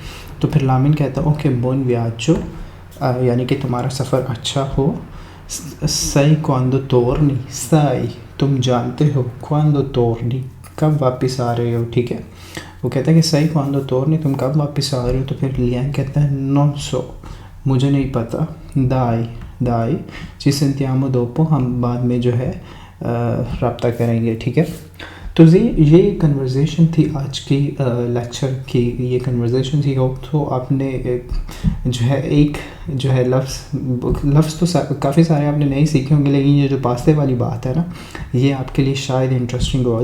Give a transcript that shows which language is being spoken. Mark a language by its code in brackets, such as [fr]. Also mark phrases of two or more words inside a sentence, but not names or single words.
[hi] तो फिर लामिन कहता है ओके [it] buon viaggio, [hi] यानी कि तुम्हारा सफ़र अच्छा हो। [it] sai quando torni, [hi] सही तुम जानते हो, [it] quando torni [hi] कब वापस आ रहे हो, ठीक है। वो कहता है कि [it] sai quando torni, [hi] तुम कब वापस आ रहे हो। तो फिर लियांग कहता है [it] non so, [hi] मुझे नहीं पता। [it] dai ci sentiamo dopo, [hi] हम बाद में जो है रब्ता करेंगे, ठीक है। तो ये कन्वर्सेशन थी आज की लेक्चर की, ये कन्वर्सेशन थी। तो आपने जो है एक जो है लफ्ज़ तो काफ़ी सारे आपने नहीं सीखे होंगे, लेकिन ये जो पास्ते वाली बात है ना, ये आपके लिए शायद इंटरेस्टिंग हो।